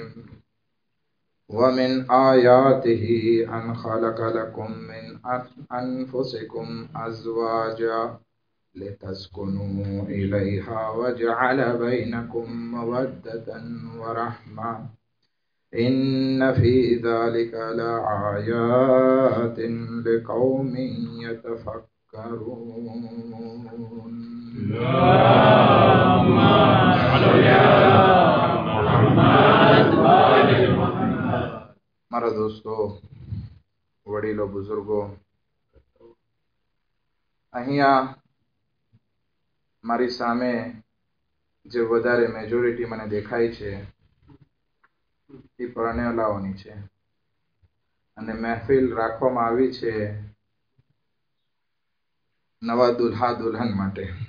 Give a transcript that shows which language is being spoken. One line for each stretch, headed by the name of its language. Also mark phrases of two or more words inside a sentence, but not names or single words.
Arabic: ومن آياته أن خلق لكم من أنفسكم أزواجا لتسكنوا إليها وجعل بينكم مودة ورحمة إن في ذلك لآيات لقوم يتفكرون. اللهم صل على محمد وآل محمد.
Gujarati: મારા દોસ્તો, વડીલો, બુઝુર્ગો, અહીંયા મારી સામે જે વધારે મેજોરિટી મને દેખાય છે એ પરણેલાઓની છે અને મહેફિલ રાખવામાં આવી છે નવા દુલ્હા દુલ્હન માટે.